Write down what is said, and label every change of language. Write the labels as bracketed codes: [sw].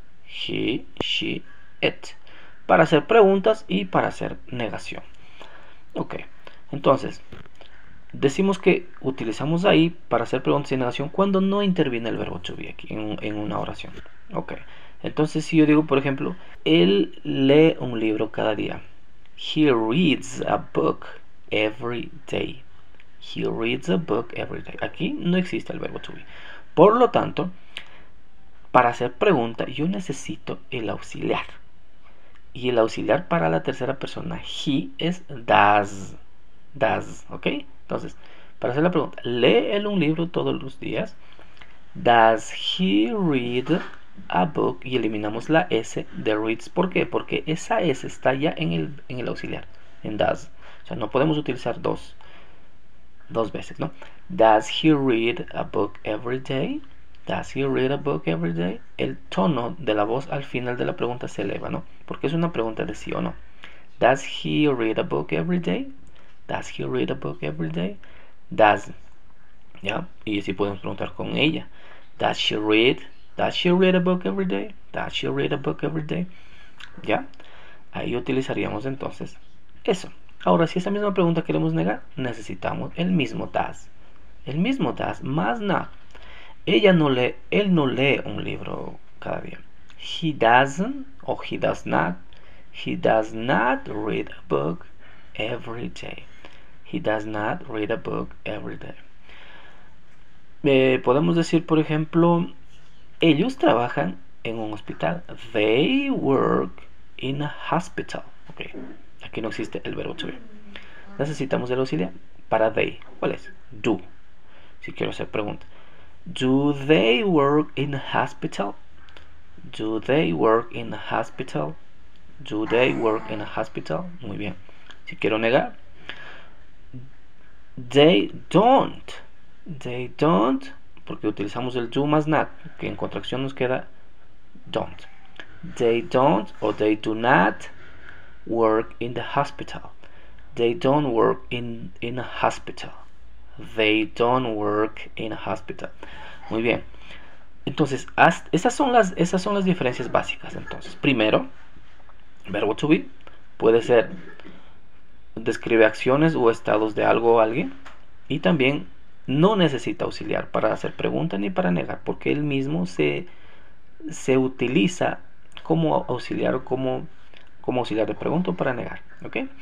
[es] He, she, it. Para hacer preguntas y para hacer negación. Ok. Entonces, decimos que utilizamos ahí para hacer preguntas y negación cuando no interviene el verbo to be aquí en una oración. Ok. Entonces, si yo digo, por ejemplo, él lee un libro cada día. [en] He reads a book every day. He reads a book every day. [es] Aquí no existe el verbo to be. Por lo tanto, para hacer pregunta yo necesito el auxiliar. Y el auxiliar para la tercera persona, he, es does. Does, ¿ok? Entonces, para hacer la pregunta, ¿lee él un libro todos los días? [en] Does he read a book? [es] Y eliminamos la S de reads. ¿Por qué? Porque esa S está ya en el auxiliar, en does. O sea, no podemos utilizar dos veces, ¿no? [en] Does he read a book every day? Does he read a book every day? [es] El tono de la voz al final de la pregunta se eleva, ¿no? Porque es una pregunta de sí o no. [en] Does he read a book every day? Does he read a book every day? Does, ¿ya? [es] Y si podemos preguntar con ella. [en] Does she read a book every day? Does she read a book every day? [es] ¿Ya? Ahí utilizaríamos entonces eso. Ahora, si esa misma pregunta queremos negar, necesitamos el mismo does. El mismo does más not. Él no lee un libro cada día. [en] He doesn't o he does not. He does not read a book every day. He does not read a book every day. [es] Podemos decir, por ejemplo, ellos trabajan en un hospital. [en] They work in a hospital. Okay. [es] Aquí no existe el verbo to be. Necesitamos el auxiliar para they. ¿Cuál es? Do. Si quiero hacer pregunta. [en] Do they work in a hospital? Do they work in a hospital? Do they work in a hospital? [es] Muy bien. Si quiero negar. [en] They don't. They don't. [es] Porque utilizamos el do más not. Que en contracción nos queda don't. [en] They don't or they do not work in the hospital. They don't work in a hospital. They don't work in a hospital. [es] Muy bien. Entonces, esas son las diferencias básicas. Entonces, primero, verbo to be puede ser describe acciones o estados de algo o alguien. Y también no necesita auxiliar para hacer pregunta ni para negar, porque él mismo se utiliza como auxiliar o como auxiliar de pregunta o para negar. ¿Ok?